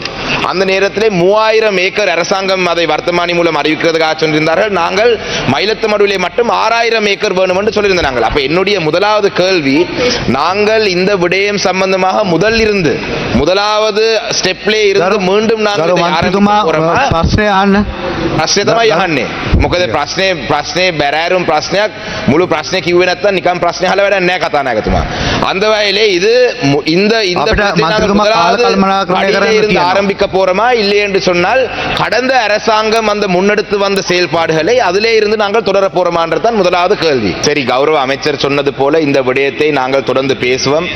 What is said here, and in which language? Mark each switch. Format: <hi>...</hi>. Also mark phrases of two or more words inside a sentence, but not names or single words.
<ta>அந்த நேரத்திலே 3000 ஏக்கர் அரசாங்கம் அதை வர்த்தமானி மூலம் அறிவிக்கிறதுக்காக சொல்லியிருந்தார்கள். நாங்கள் மயிலத்தமடுவிலே மட்டும் 6000 ஏக்கர் வேணும் என்று சொல்லியிருந்தாங்க. அப்ப என்னுடைய முதலாவது கேள்வி, நாங்கள் இந்த விடயம் சம்பந்தமாக முதலாவது ஸ்டெப்லே இருந்து மீண்டும் நாங்கள்</ta> <si>ප්‍රශ්නේ තමයි යහන්නේ. මොකද ප්‍රශ්නේ බැරෑරුම් ප්‍රශ්නයක්, මුළු ප්‍රශ්නේ කිව්වේ නැත්නම් නිකන් ප්‍රශ්නේ අහලා වැඩක් නැහැ කතානායකතුමා.</si> <ta>அந்த வகையிலே இது இந்த ஆரம்பிக்க போறோமா இல்லை என்று சொன்னால், கடந்த அரசாங்கம் அந்த முன்னெடுத்து வந்த செயல்பாடுகளை அதிலே இருந்து நாங்கள் தொடர போறோமான்றதான் முதலாவது கேள்வி. சரி, கௌரவ அமைச்சர் சொன்னது போல இந்த விடயத்தை நாங்கள் தொடர்ந்து பேசுவோம்.</ta>